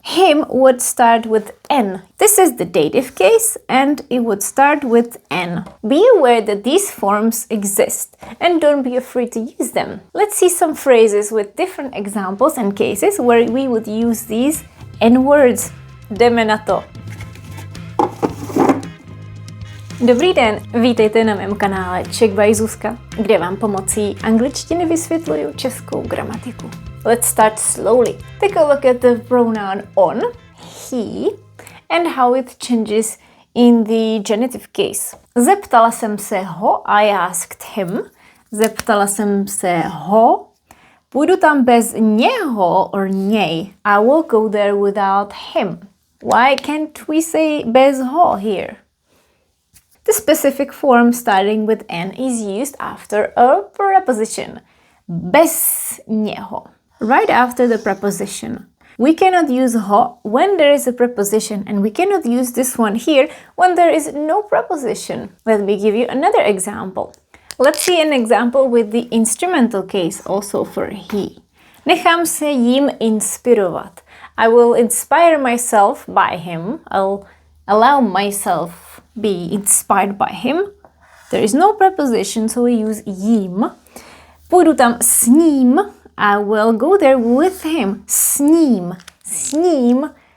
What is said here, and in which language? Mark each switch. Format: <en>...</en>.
<en>Him would start with N. This is the dative case and it would start with N. Be aware that these forms exist and don't be afraid to use them. Let's see some phrases with different examples and cases where we would use these N words.</en> <cs>Jdeme na to. Dobrý den, vítejte na mém kanále Czech by Zuzka, kde vám pomocí angličtiny vysvětluju českou gramatiku.</cs> <en>Let's start slowly. Take a look at the pronoun on, he, and how it changes in the genitive case.</en> <cs>Zeptala jsem se ho,</cs> <en>I asked him.</en> <cs>Zeptala jsem se ho. Půjdu tam bez něho or něj.</cs> <en>I will go there without him. Why can't we say</en> <cs>bez ho</cs> <en>here? The specific form starting with N is used after a preposition.</en> <cs>Bez něho.</cs> <en>Right after the preposition. We cannot use ho when there is a preposition, and we cannot use this one here when there is no preposition. Let me give you another example. Let's see an example with the instrumental case also for he.</en> <cs>Nechám se jím inspirovat.</cs> <en>I will inspire myself by him. I'll allow myself be inspired by him. There is no preposition, so we use jím.</en> <cs>Půjdu tam s ním.</cs> <en>I will go there with him.</en> <cs>S ním. S ním.</cs>